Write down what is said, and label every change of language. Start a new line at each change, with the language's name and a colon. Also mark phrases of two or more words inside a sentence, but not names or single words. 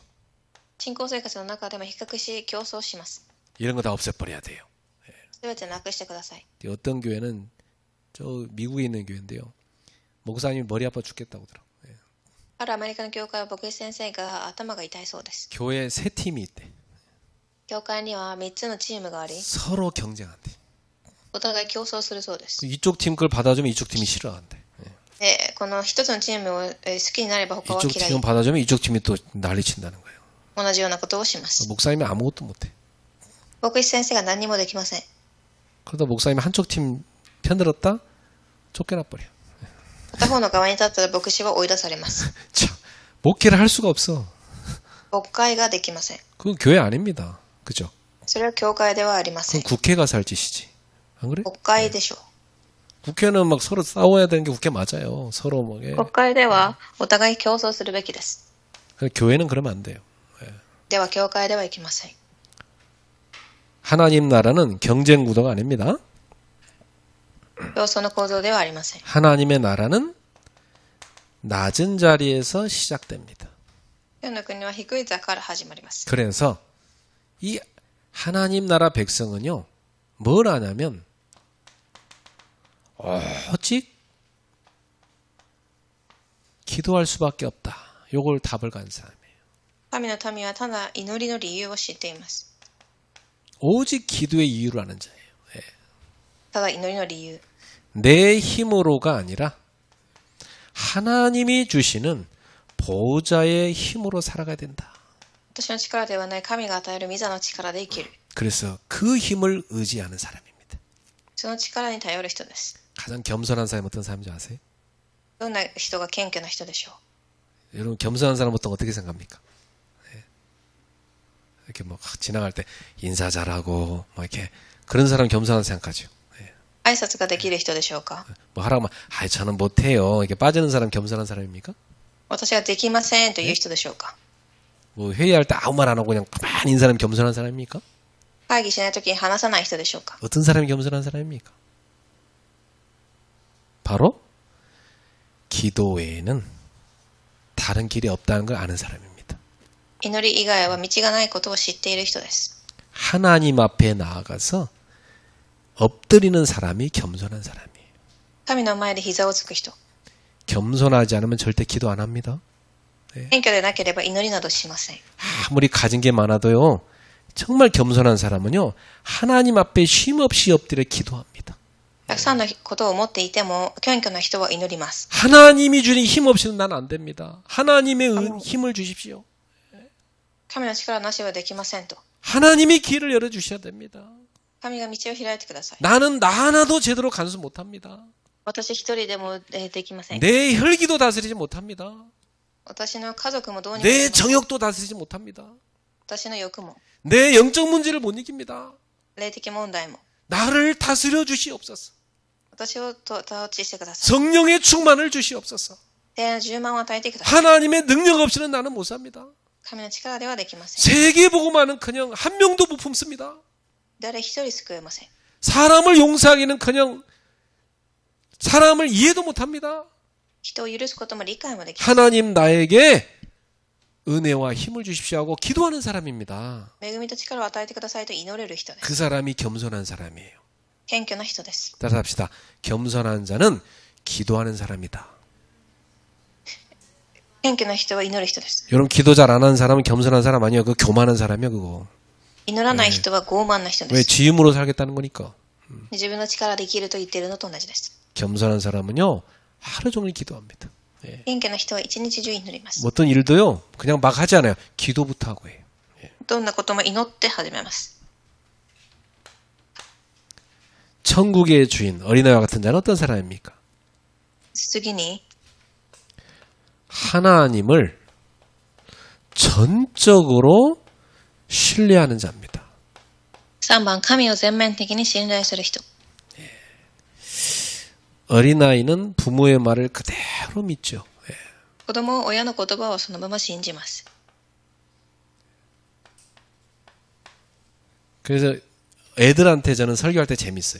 Japanese: 信仰生活の中でも比較し競争します。
Korean: 이런 거 다 없애버려야 돼요.
Japanese: すべてなくしてください。
Korean: 어떤 교회는 저 미국에 있는 교회인데요. 목사님이 머리 아파 죽겠다고 그러더라고요.
Japanese: あるアメリカの教会は牧師先生が頭が痛いそうです。
Korean: 교회에 3팀이 있대.
Japanese: 教会には3つのチームがあり、
Korean: 서로 경쟁한대.
Japanese: お互い競争するそうです。
Korean: 이쪽 팀 그걸 받아주면 이쪽 팀이 싫어한대.
Japanese: で、この一つのチームを好きになれば他は
Korean: 이쪽
Japanese: 嫌い。
Korean: 팀은 받아주면 이쪽 팀이 또 난리친다는 거예요.
Japanese: 同じようなことをします。
Korean: 목사님이 아무것도 못해.
Japanese: 牧師先生が何もできません。
Korean: 그러다 목사님이 한쪽 팀 편들었다 쫓겨나버려.
Japanese: 片方の側に立ったら牧師は追い出されます。
Korean: 참, 목회를 할 수가 없어.
Japanese: 牧会ができません。
Korean: 그건 교회 아닙니다. 그죠?
Japanese: それは教会ではありませ
Korean: 그건
Japanese: ん。
Korean: 국회 가서 할 짓이지. 안 그래?
Japanese: 国会でしょう。
Korean: 국회는 막 서로 싸워야 되는 게 국회 맞아요. 서로 뭐. 예.
Japanese: 国会ではお互い競争するべきです。
Korean: 교회는 그러면 안 돼요.
Japanese: では教会ではいけません。
Korean: 하나님 나라는 경쟁 구도가 아닙니다.
Japanese: 競争の構造ではありません。
Korean: 하나님의 나라는 낮은 자리에서 시작됩니다.
Japanese: 天の国は低い座から始まります。
Korean: 그래서 이 하나님 나라 백성은요. 뭘 하냐면 오직 기도할 수밖에 없다. 요걸 답을 간 사람이에요.
Japanese: 神の民はただ祈りの理由を知っています。
Korean: 오직 기도의 이유를 아는 자예요.
Japanese: ただ祈りの理由。
Korean: 내 힘으로가 아니라 하나님이 주시는 보호자의 힘으로 살아가야 된다.
Japanese: 私の力ではない神が与える御座の力で生きる。
Korean: 그래서 그 힘을 의지하는 사람입니다.
Japanese: その力に頼る人です。
Korean: 가장 겸손한 사람이 어떤 사람인지 아세요?
Japanese: どんな人が謙虚な人でしょう。
Korean: 여러분 겸손한 사람 보통 어떻게 생각합니까? 이렇게 뭐 지나갈 때 인사 잘하고 막 이렇게 그런 사람 겸손한 생각하죠.
Japanese: 挨拶ができる人でしょうか。
Korean: 뭐 하라고 하면 아이 저는 못해요. 이렇게 빠지는 사람 겸손한 사람입니까?
Japanese: 私はできませんという人でしょうか。
Korean: 뭐 회의할 때 아무 말 안 하고 그냥 가만히 있는 사람이 겸손한 사람입니까?
Japanese: 会議しないときに話さない人でしょうか。
Korean: 어떤 사람이 겸손한 사람입니까? 바로 기도 외에는 다른 길이 없다는 걸 아는 사람입니다.
Japanese: 祈り以外は道がないことを知っている人です。
Korean: 하나님 앞에 나아가서 엎드리는 사람이 겸손한 사람이에요.
Japanese: 神の前で膝をつく人。
Korean: 겸손하지 않으면 절대 기도 안 합니다.
Japanese: 謙虚でなければ祈りなどしません。
Korean: 아무리 가진 게 많아도요. 정말 겸손한 사람은요. 하나님 앞에 쉼없이 엎드려 기도합니다.
Japanese: たくさんのことを持っていても謙虚な人は祈ります。
Korean: 하나님이 주는 힘 없이는 난 안 됩니다. 하나님의 힘을 주십시오.
Japanese: 神の力なしはできませんと。
Korean: 하나님이 길을 열어주셔야 됩니다.
Japanese: 神が道を開いてください。
Korean: 나는 나 하나도 제대로 간수 못합니다.
Japanese: 私一人でもできません。
Korean: 내 혈기도 다스리지 못합니다.
Japanese: 私の家族もどうにも
Korean: 내
Japanese: できません。
Korean: 정욕도 다스리지 못합니다.
Japanese: 私の欲も
Korean: 내 영적 문제를 못 이깁니다.
Japanese: 霊的問題も
Korean: 나를 다스려 주시옵소서.
Japanese: 私を統治してください。
Korean: 성령의 충만을 주시옵소서.
Japanese: 聖の充満を与えてください。
Korean: 하나님의 능력 없이는 나는 못 삽니다.
Japanese: 神の力ではできません。
Korean: 세계복음화는 그냥 한 명도 못 품습니다.
Japanese: 誰一人救えません。
Korean: 사람을 용서하기는 그냥 사람을 이해도 못합니다.
Japanese: 人を許すことも理解もできない。
Korean: 하나님 나에게 은혜와 힘을 주십시오 하고 기도하는 사람입니다.
Japanese: 恵みと力を与えてくださいと祈れる人です。
Korean: 그 사람이 겸손한 사람이에요.
Japanese: 謙虚な人です。
Korean: 따라서 합시다. 겸손한 자는 기도하는 사람이다.
Japanese: 謙虚な人は祈る人です。
Korean: 여러분 기도 잘 안 하는 사람은 겸손한 사람 아니에요. 그거 교만한 사람이야 그거.
Japanese: 祈らない人は傲慢な人で
Korean: 왜
Japanese: す。
Korean: 지 힘으로 살겠다는 거니까.
Japanese: 自分の力で生きると言っているのと同じです。
Korean: 겸손한 사람은요. 하루 종일 기도합니다.
Japanese: 謙虚な人は一日中祈ります。
Korean: 뭐 어떤 일도요. 그냥 막 하지 않아요. 기도부터 하고 해요.
Japanese: どんなことも祈って始めます。
Korean: 천국의 주인 어린아이와 같은 자는 어떤 사람입니까?
Japanese: 次に、
Korean: 하나님을 전적으로 신뢰하는 자입니다.
Japanese: 3 番、神を全面的に信頼する人。
Korean: 어린아이는 부모의 말을 그대로 믿죠.
Japanese: 子供は親の言葉をそのまま信じます。
Korean: 그래서 애들한테 저는 설교할 때 재밌어요.